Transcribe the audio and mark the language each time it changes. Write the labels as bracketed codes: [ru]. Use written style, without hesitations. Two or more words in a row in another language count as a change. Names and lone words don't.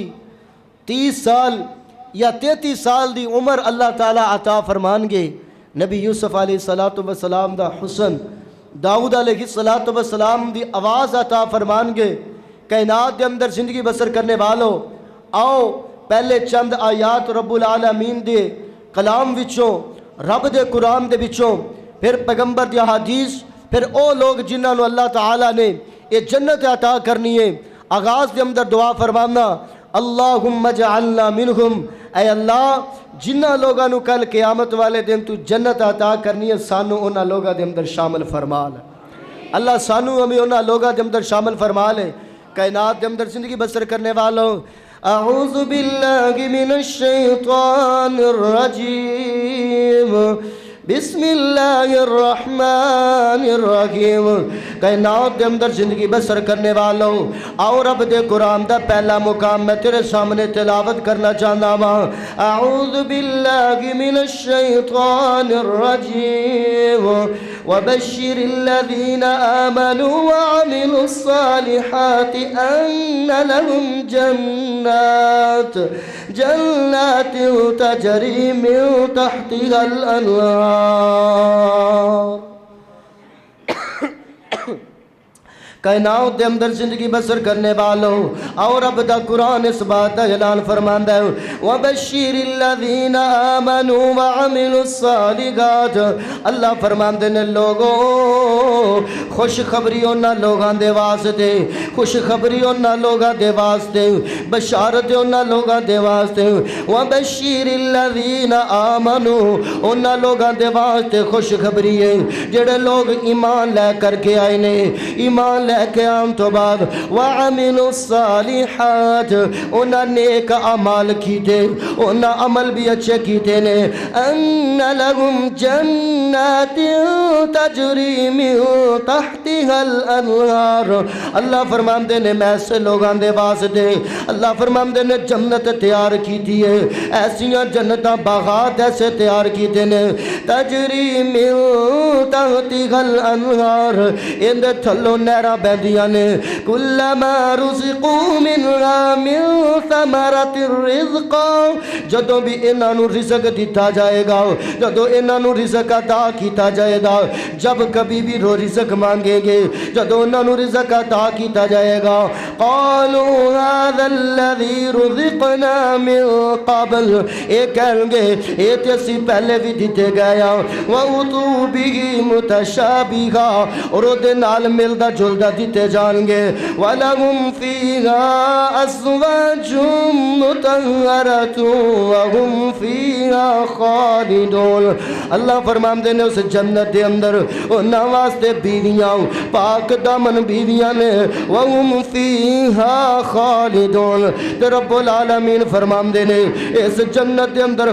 [pa] 30 سال یا 33 سال دی عمر اللہ تعالیٰ عطا فرمان گے۔ نبی یوسف علیہ السلام دا حسن، داؤد علیہ السلام دی آواز عطا فرمان گے۔ کائنات دے اندر زندگی بسر کرنے والوں آؤ پہلے چند آیات رب العالمین دے کلام وچوں رب دے قرآن دے وچوں پھر پیغمبر دی حدیث پھر او لوگ جنہاں نو اللہ تعالیٰ نے یہ جنت عطا کرنی ہے۔ آغاز دے اندر دعا فرمانا [ar] اللہم اجعلنا منہم، [pa] اے اللہ جنہ لوگاں نو کل قیامت والے دن تو جنت عطا کرنی ہے سانو انہاں لوگاں دے اندر شامل فرما لے۔ اللہ سانو ہمیں انہاں لوگاں دے اندر شامل فرما لے۔ کائنات دے اندر زندگی بسر کرنے والوں [ar] اعوذ باللہ من الشیطان الرجیم بسم اللہ الرحمن الرحیم۔ [pa] کائنات دے اندر زندگی بسر کرنے والوں آؤ رب دے قرآن دا پہلا مقام میں تیرے سامنے تلاوت کرنا چاہتا ہوں۔ [ar] اعوذ باللہ من الشیطان الرجیم وبشر الذین آمنوا وعملوا الصالحات ان لهم جنات تجری من تحتها الانہار۔ [pa] کائنات دے اندر زندگی بسر کرنے والوں اور رب دا قرآن اس بات دا اعلان فرماندا ہے [ar] وبشر الذین آمنوا وعملوا الصالحات۔ [pa] اللہ فرماندے نے لوگوں خوشخبری انہاں لوگاں دے واسطے، خوشخبری انہاں لوگاں دے واسطے، بشارت انہاں لوگاں دے واسطے۔ [ar] وبشر الذین آمنوا [pa] انہاں لوگاں دے واسطے خوشخبری ہے جڑے لوگ ایمان لے کر کے آئے نے، ایمان لے کے آن تو بعد [ar] وَعَمِلُوا الصَّالِحَاتِ [pa] انہاں نیک عمال کیتے، انہاں عمل بھی اچھے کیتے نے۔ [ar] أَنَّ لَهُمْ جَنَّاتٍ تَجْرِي مِن تَحْتِهَا الْأَنْهَارُ۔ [pa] اللہ فرماندے نے میں ایسے لوگاں دے واسطے اللہ فرماندے نے جنت تیار کیتی ہے، ایسیاں جنتاں باغات ایسے تیار کیتے [ar] نے تَجْرِي مِن تَحْتِهَا الْأَنْهَارُ [pa] ان دے تھلوں نہراں بہندیاں نے [ar] کلما رزقوا منها من ثمرۃ [pa] الرزق جدوں بھی انہاں نو رزق دتا جائے گا، جدوں انہاں نو رزق عطا کیتا جائے گا، جب کبھی بھی رو رزق مانگیں گے جدوں انہاں نو رزق عطا کیتا جائے گا [ar] قالوا هذا الذي رزقنا من قبل [pa] اے کہیں گے اے تے اسی پہلے بھی دتے گئے [ar] وَأُتُوا بِهِ [pa] متشابہا اور دے نال ملدا جلدا دیتے جان گے [ar] وَلَهُمْ فِيهَا أَزْوَاجٌ مُطَهَّرَةٌ وَهُمْ فِيهَا خَالِدُونَ [pa] اللہ فرماندے نے اس جنت دے اندر انہاں واسطے بیویاں پاک دامن بیویاں نے [ar] وَهُمْ فِيهَا خَالِدُونَ [pa] تے رب العالمین فرماندے نے اس جنت دے اندر